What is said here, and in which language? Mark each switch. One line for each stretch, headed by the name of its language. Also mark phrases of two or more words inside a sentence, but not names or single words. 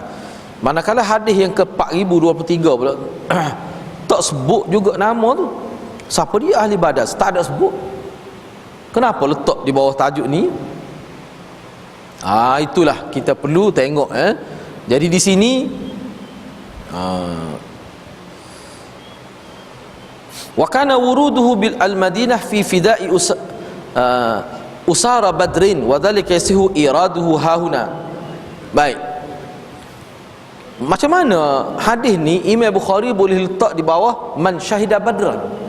Malay: Manakala hadis yang ke 4023 pula tak sebut juga nama tu, siapa dia ahli Badar, tak ada sebut. Kenapa letak di bawah tajuk ni? Itulah kita perlu tengok. Jadi di sini
Arabic: وكان وروده بالمدينة في فداء أسارى بدر وذلك يصح إيراده هاهنا.
Malay: Baik, macam mana hadis ni Imam Bukhari boleh letak di bawah
Arabic: من شهد بدرا?